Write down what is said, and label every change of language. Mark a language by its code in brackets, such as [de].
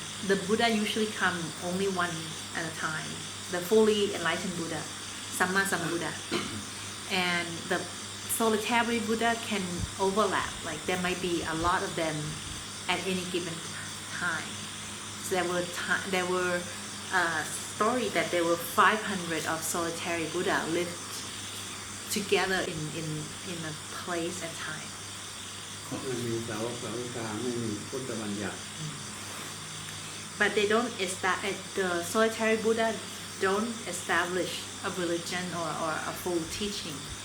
[en] The Buddha usually come only one at a time. The fully enlightened Buddha, Samma Sambuddha, and the solitary Buddha can overlap. Like there might be a lot of them at any given time. So there were story that there were 500 of solitary Buddha lived together in a place and time. [th] ไม่มีสาวกสาวิกาไม่มีพุทธบัญญัติ [en] But they don't the solitary Buddha don't establish a religion or a full teaching.